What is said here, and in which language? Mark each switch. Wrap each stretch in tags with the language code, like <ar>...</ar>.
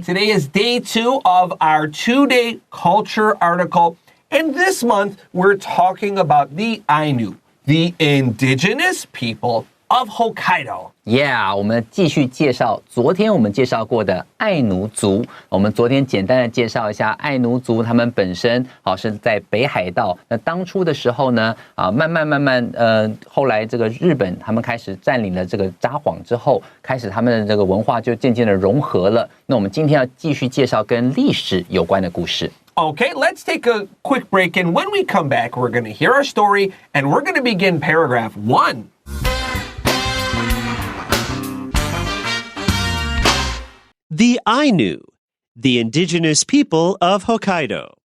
<en>Today is day 2 of our 2-day culture article. And this month, we're talking about the Ainu, the indigenous people of Hokkaido.</en> <zh>Yeah, 我们继续介绍昨天我们介绍过的爱奴族。我们昨天简单的介绍一下爱奴族，他们本身是在北海道。那当初的时候呢，慢慢，后来这个日本他们开始占领了这个札幌之后，开始他们的这个文化就渐渐的融合了。那我们今天要继续介绍跟历史有关的故事。</zh> <en>Okay, let's take a quick break, and when we come back, we're going to hear our story, and we're going to begin paragraph 1. The Ainu, the indigenous people of Hokkaido.</en>